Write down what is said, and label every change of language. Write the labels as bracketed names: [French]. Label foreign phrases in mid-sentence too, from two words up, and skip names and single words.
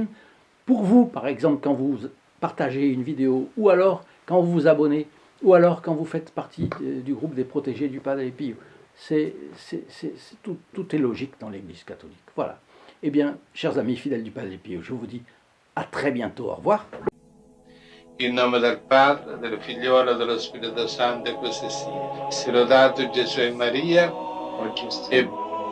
[French] Pour vous, par exemple, quand vous partagez une vidéo, ou alors quand vous vous abonnez, ou alors quand vous faites partie du groupe des protégés du Padre Pio, tout est logique dans l'Église catholique. Voilà. Eh bien, chers amis fidèles du Padre Pio, je vous dis à très bientôt. Au revoir. [Italian] In nome del Padre, del Figliolo e dello Spirito Santo, e così sia. Sia lodato Gesù e Maria, e